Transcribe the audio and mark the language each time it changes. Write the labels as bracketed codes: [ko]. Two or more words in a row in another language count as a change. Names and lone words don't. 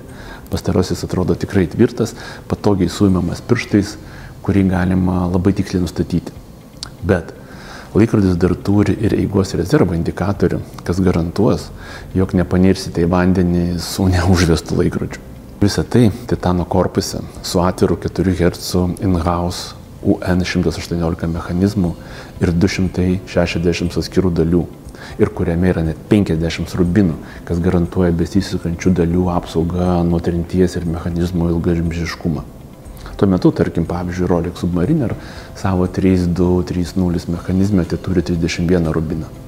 [lt] Pastarasis atrodo tikrai tvirtas, patogiai suimamas pirštais, kurį galima labai tiksliai nustatyti. Bet laikrodis dar turi ir eigos rezervo indikatorių, kas garantuos, jog nepanirsite į vandenį su neužvestu laikrodžiu. Visą tai titano korpuse su atviru 4 Hz in-house UN118 mechanizmų ir 260 atskirų dalių, ir kuriame yra net 50 rubinų, kas garantuoja besisukančių dalių apsaugą nuo trinties ir mechanizmo ilgaamžiškumą. Tuo metu, tarkim, pavyzdžiui, Rolex Submariner savo 3230 mechanizme tai turi 31 rubiną.